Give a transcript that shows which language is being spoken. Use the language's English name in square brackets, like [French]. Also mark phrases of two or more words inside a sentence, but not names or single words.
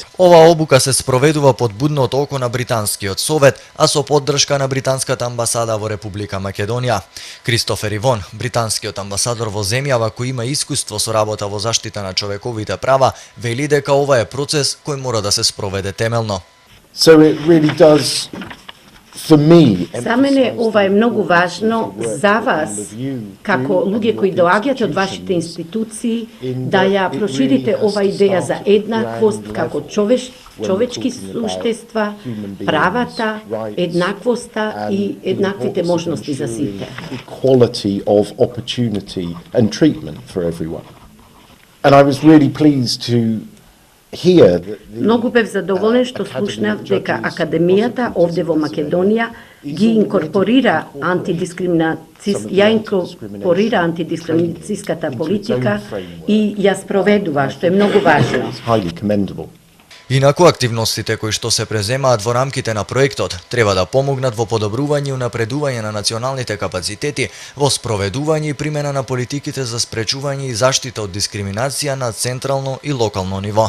[Macedonian] Оваа обука се спроведува под будното око на Британскиот совет, а со поддршка на британската амбасада во Република Македонија. Кристофер Ивон, британскиот амбасадор во земјава кој има искуство со работа во заштита на човековите права, вели дека ова е процес кој мора да се спроведе темелно. [English] So it really does, for me, [Macedonian] За мене ова е многу важно за вас, како луѓе кои доаѓате од вашите институции, да ја проширите ова идеја за еднаквост како човечки суштества, правата, еднаквоста и еднаквите можности за сите. [English] Equality of opportunity and treatment for everyone. And I was really pleased to [Macedonian] Многу бев задоволен што слушнав дека Академијата овде во Македонија ги инкорпорира антидискриминацијската политика и ја спроведува, што е многу важно. Инаку, активностите кои што се преземаат во рамките на проектот треба да помогнат во подобрување и унапредување на националните капацитети, во спроведување и примена на политиките за спречување и заштита од дискриминација на централно и локално ниво.